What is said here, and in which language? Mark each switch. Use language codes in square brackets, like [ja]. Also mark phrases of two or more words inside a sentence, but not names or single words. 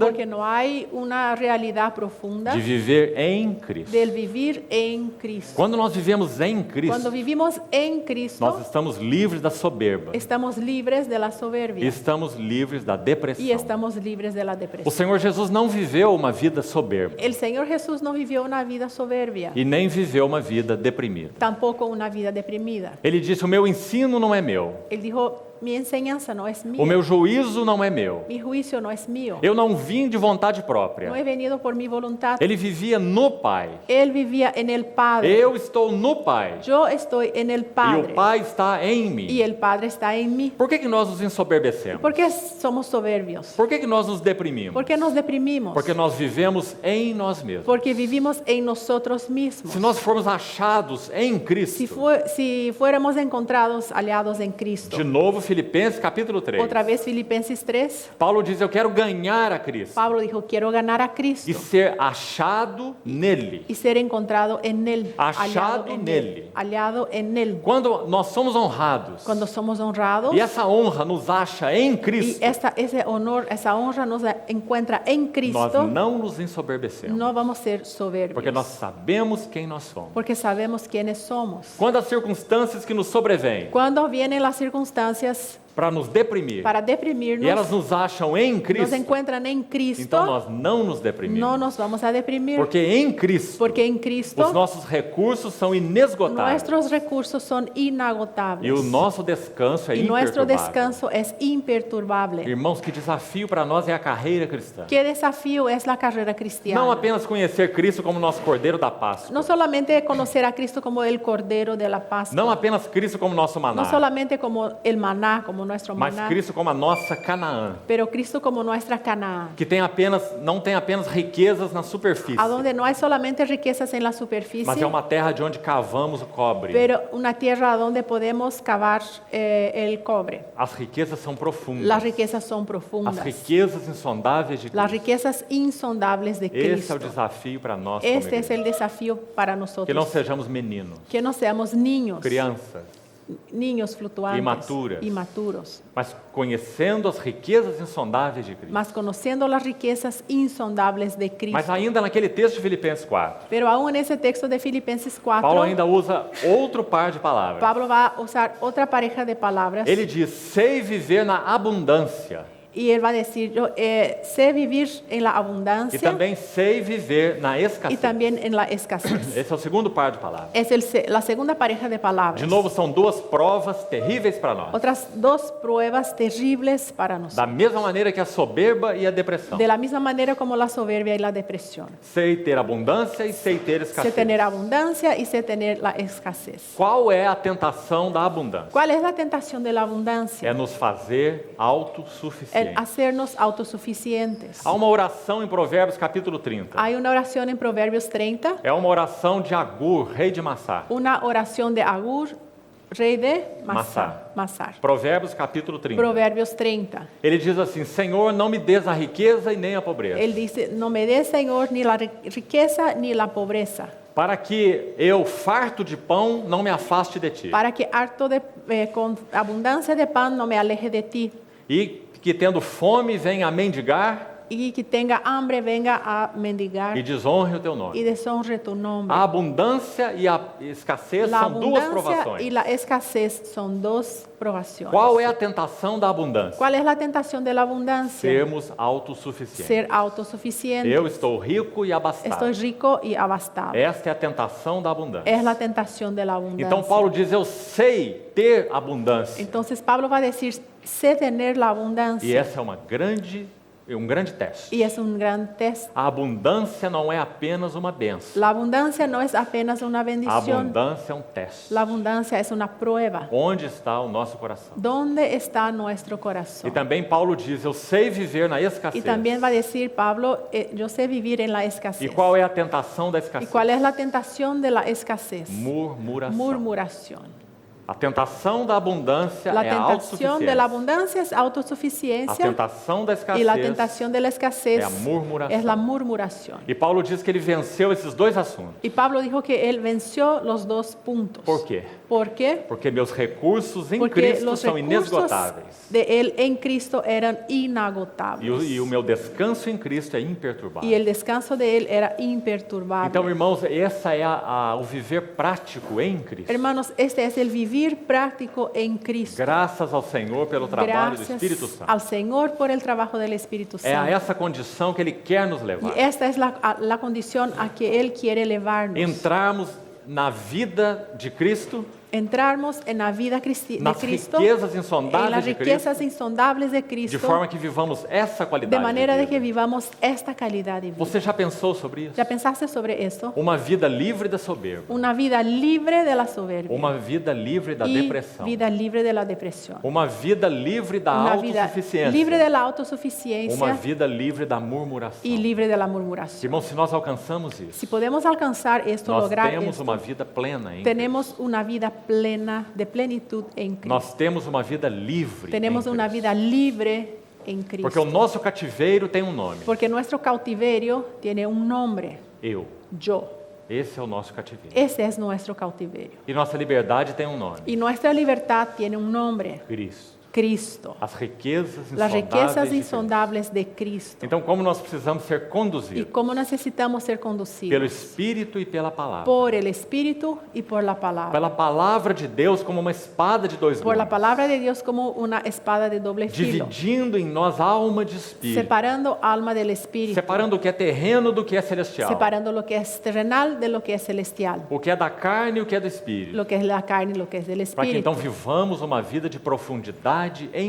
[es] Porque no hay una realidad profunda [pt] de viver em Cristo. [es] del vivir en Cristo. [pt] Quando nós vivemos em [es] Cuando Cristo, vivimos en Cristo, [pt] nós estamos livres da soberba [es] estamos libres de la [pt] e [es] soberbia [pt] estamos livres da [es] y [pt] depressão. [es] estamos libres de la [pt] O [es] depresión. [pt] Senhor Jesus não viveu uma vida soberba [es] El Señor Jesús no vivió una vida soberbia, [pt] e nem viveu uma vida deprimida. [es] tampoco una vida deprimida. [pt] Ele disse: o meu ensino não é meu, [es] Él dijo, mi enseñanza no es [pt] o [es] mía, [pt] meu juízo não é meu. [es] mi juicio no es mío, [pt] Eu não vim de vontade [es] no [pt] própria. [es] he venido por mi voluntad. [pt] Ele vivia no Pai. [es] Él vivía en el Padre. [pt] Eu estou no Pai [es] Yo estoy en el [pt] e [es] Padre [pt] o Pai está em [es] y [pt] mim. [es] el Padre está en mí. [pt] Por que nós nos ensoberbecemos? [es] ¿Por qué somos soberbios? [pt] Por que nós nos deprimimos? [es] ¿Por qué nos deprimimos? [pt] Porque nós vivemos em nós mesmos. [es] Porque vivimos en nosotros mismos. [pt] Se nós formos achados em Cristo, [es] Si fuéramos encontrados aliados en Cristo. [pt] de novo Filipenses capítulo 3, [es] Otra vez Filipenses 3, [pt] Paulo diz: eu quero ganhar a Cristo [es] Pablo dijo, quiero ganar a Cristo [pt] e ser achado nele. [es] y ser encontrado en Él. [pt] Achado nele. [es] Aliado en Él. [pt] Quando nós somos honrados [es] Cuando somos honrados [pt] e essa honra nos acha em [es] y Cristo, ese honor, esa honra nos encuentra en [pt] nós Cristo, não nos ensoberbecemos, [es] no vamos a ser soberbios. [pt] porque nós sabemos quem nós somos. [es] Porque sabemos quiénes somos. [pt] Quando as circunstâncias que nos sobrevêm [es] Cuando vienen las circunstancias [pt] para nos deprimir [es] para [pt] e [es] deprimirnos, [pt] elas nos acham em [es] nos Cristo, encuentran en Cristo, [pt] então nós não nos deprimimos, [es] no nos vamos a deprimir. [pt] porque em Cristo [es] Porque en Cristo [pt] os nossos recursos são inesgotáveis [es] nuestros recursos son inagotables. [pt] e o nosso descanso é [es] Y nuestro [pt] imperturbável. [es] descanso es imperturbable. [pt] Irmãos, que desafio para nós é a carreira cristã. [es] Qué desafío es la carrera cristiana. [pt] Não apenas conhecer Cristo como nosso Cordeiro da Páscoa, [es] No solamente conocer a Cristo como el Cordero de la Pascua. [pt] não apenas Cristo como nosso maná, [es] No solamente como el maná, como nuestro [pt] mas [es] maná. [pt] Cristo como a nossa Canaã, [es] Pero Cristo como nuestra Canaán. [pt] que não tem apenas riquezas na superfície, [es] A donde no hay solamente riquezas en la superficie. [pt] mas é uma terra de onde cavamos o cobre. [es] Pero una tierra donde podemos cavar el cobre. [pt] As riquezas são profundas. [es] Las riquezas son [pt] As [es] profundas. [pt] riquezas insondáveis de [es] Las Cristo. riquezas insondables de [pt] Esse é Cristo. o desafio para nós como [es] Este es [pt] igreja. [es] el desafío para [pt] Que não [es] nosotros. [pt] sejamos meninos, [es] Que no seamos niños, [pt] crianças, [es] niños fluctuantes, [pt] Imaturas. [es] imaturos, [pt] mas conhecendo as riquezas insondáveis de Cristo. [es] mas conociendo las riquezas insondables de Cristo. [pt] Mas ainda naquele texto de Filipenses 4, [es] Pero aún en ese texto de Filipenses 4, [pt] Paulo ainda usa outro par de palavras. [es] Pablo va a usar otra pareja de palabras. [pt] Ele diz, sei viver na abundância [es] Y él va a decir, yo sé vivir en la [pt] e [es] abundancia [pt] também sei viver na [es] y [pt] escassez. [es] también en la escasez. [pt] Esse é o segundo par de palavras. [es] Es la segunda pareja de palabras. [pt] De novo, são duas provas terríveis para nós. [es] Otras dos pruebas terribles para [pt] Da [es] nosotros. [pt] mesma maneira que a soberba e a depressão. [es] De la misma manera como la soberbia y la depresión. [pt] Sei ter abundância e sei ter [es] Sé [pt] escassez. [es] tener abundancia y sé tener la escasez. [pt] Qual é a tentação da abundância? [es] ¿Cuál es la tentación de la abundancia? [pt] É nos fazer [es] El [pt] autossuficientes. [es] hacernos autosuficientes. [pt] Há uma oração em Provérbios capítulo 30. [es] Hay una oración en Proverbios 30, [pt] É uma oração de Agur, rei de Massá. [es] una oración de Agur, rey de Masar. Masar. [pt] Provérbios capítulo 30. [es] Proverbios 30. [pt] Ele diz assim, Senhor, não me des a riqueza e nem a pobreza, [es] Él dice, no me des, Señor, ni la riqueza ni la pobreza, [pt] para que eu, farto de pão, não me afaste de ti, [es] para que harto con abundancia de pan no me aleje de ti, [pt] e que tendo fome venha a mendigar [es] y que tenga hambre venga a mendigar [pt] e desonre o teu [es] y [pt] nome. [es] deshonre tu nombre. [pt] A abundância e a escassez [es] La [pt] são duas [es] abundancia [pt] provações. [es] y la escasez son dos provaciones. [pt] Qual é a tentação da abundância? [es] ¿Cuál es la tentación de la abundancia? [pt] Sermos autossuficientes. [es] Ser autosuficiente. [pt] Eu estou rico e abastado. [es] Estoy rico y abastado. [pt] Esta é a tentação da abundância. [es] Es la tentación de la abundancia. [pt] Então Paulo diz, eu sei ter abundância. [es] Entonces Pablo va a decir, sé tener la [pt] E [es] abundancia. [pt] essa é um grande teste. [es] Y es un gran test. [pt] A abundância não é apenas uma benção. [es] La abundancia no es apenas una [pt] A [es] bendición. [pt] abundância é um teste. [es] La abundancia es una prueba. [pt] Onde está o nosso coração? [es] ¿Dónde está nuestro corazón? [pt] E também Paulo diz, eu sei viver na [es] Y [pt] escassez. [es] también va a decir Pablo, yo sé vivir en la [pt] E [es] escasez. [pt] qual é a tentação da [es] ¿Y [pt] escassez? [es] cuál es la tentación de la escasez? [pt] Murmuração. [es] Murmuración. [pt] A tentação da abundância [es] La [pt] é a [es] tentación de la [pt] autossuficiência. [es] abundancia es [pt] A [es] autosuficiencia [pt] tentação da [es] y la [pt] escassez. [es] tentación de la escasez [pt] é a murmuração. [es] es la murmuración. [pt] E Paulo diz que ele venceu esses dois assuntos. [es] Y Pablo dijo que él venció los dos puntos. [pt] Por quê? [es] ¿Por qué? [pt] Porque meus recursos em [es] Porque Cristo los [pt] são [es] recursos [pt] inesgotáveis. [es] de él en Cristo eran inagotables. [pt] E o meu descanso em Cristo é imperturbável. [es] Y el descanso de él era imperturbable. [pt] Então, irmãos, essa é o viver prático em Cristo. [es] Hermanos, este es el vivir práctico en Cristo. [pt] Graças ao Senhor pelo trabalho do [es] Gracias [pt] Espírito Santo. [es] al Señor por el trabajo del Espíritu [pt] É a [es] Santo. [pt] essa condição que Ele quer nos [es] Y [pt] levar. [es] esta es la condición a que Él quiere llevarnos. [pt] Entrarmos na vida de Cristo, [es] Entrarmos en la vida de [pt] nas Cristo, riquezas [es] en [pt] insondáveis [es] las [pt] de [es] riquezas Cristo, insondables de [pt] de Cristo, forma que vivamos essa qualidade [es] de manera de [pt] de [es] que [pt] vida. [es] vivamos esta calidad de vida. [pt] Você já pensou sobre isso? [es] ¿Ya pensaste sobre esto? [pt] Uma vida livre da soberba. [es] Una vida libre de la soberbia [pt] Uma vida livre da [es] y [pt] depressão. [es] vida libre de la depresión. [pt] Uma vida livre da [es] Una vida [pt] autossuficiência. [es] libre de la [pt] Uma [es] autosuficiencia [pt] vida livre da murmuração. [es] y libre de la murmuración. [pt] Irmãos, se nós alcançamos isso, [es] Si podemos alcanzar esto, [pt] nós [es] lograr [pt] temos [es] esto, [pt] uma vida plena em [es] tenemos una vida plena, de plenitud en Cristo. [pt] Nós temos uma vida livre [es] Tenemos [pt] em [es] una Cristo. vida libre en Cristo. [pt] Porque o nosso cativeiro tem um nome. [es] Porque nuestro cautiverio tiene un nombre, [pt] Eu. [es] yo. [pt] Esse é o nosso cativeiro. [es] Ese es nuestro cautiverio. [pt] E nossa liberdade tem um nome. [es] Y nuestra libertad tiene un nombre, Cristo. Cristo. [pt] As riquezas [es] Las riquezas [pt] insondáveis de Cristo. [es] insondables de Cristo. [pt] Então, como nós precisamos ser [es] Y [pt] conduzidos [es] cómo necesitamos ser [pt] pelo [es] conducidos [pt] Espírito e pela palavra. [es] por el Espíritu y por la palabra. [pt] Pela palavra de Deus como uma espada de dois [es] Por la [pt] gumes, [es] palabra de Dios como una espada de doble filo, [pt] dividindo em nós alma de espírito, [es] separando alma del Espíritu, [pt] separando o que é terreno do que é celestial, [es] separando lo que es terrenal de lo que es celestial, [pt] o que é da carne e o que é do espírito, [es] lo que es la carne y lo que es del [pt] para que então [es] Espíritu, [pt] vivamos uma vida de profundidade em